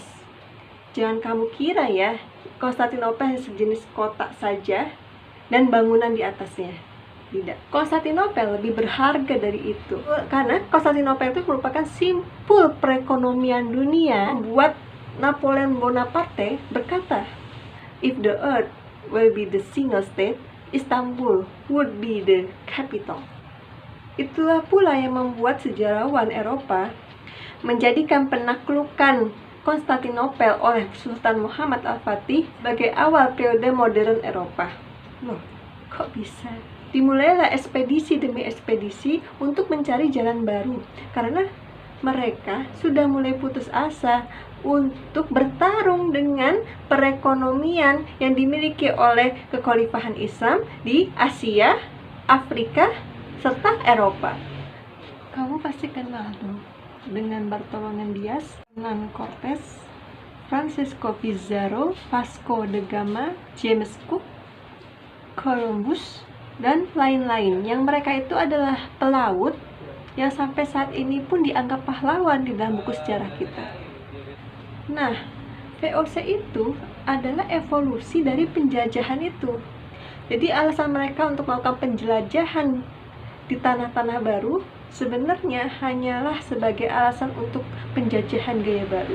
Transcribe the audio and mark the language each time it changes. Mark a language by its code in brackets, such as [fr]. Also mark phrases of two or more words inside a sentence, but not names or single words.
[id] Jangan kamu kira ya, Konstantinopel hanya sejenis kota saja dan bangunan di atasnya. Tidak. Konstantinopel lebih berharga dari itu. Karena Konstantinopel itu merupakan simpul perekonomian dunia. Membuat Napoleon Bonaparte berkata, [en] "If the earth will be the single state, Istanbul would be the capital." [id] Itulah pula yang membuat sejarawan Eropa menjadikan penaklukan Konstantinopel oleh Sultan Muhammad Al-Fatih sebagai awal periode modern Eropa. Loh, kok bisa? Dimulailah ekspedisi demi ekspedisi untuk mencari jalan baru, karena mereka sudah mulai putus asa untuk bertarung dengan perekonomian yang dimiliki oleh kekhalifahan Islam di Asia, Afrika, serta Eropa. Kamu pasti kenal dong dengan Bartolomé Dias, Hernán Cortés, Francisco Pizarro, Vasco da Gama, James Cook, Columbus, dan lain-lain, yang mereka itu adalah pelaut yang sampai saat ini pun dianggap pahlawan di dalam buku sejarah kita. Nah, VOC itu adalah evolusi dari penjajahan itu. Jadi alasan mereka untuk melakukan penjelajahan di tanah-tanah baru sebenarnya hanyalah sebagai alasan untuk penjajahan gaya baru.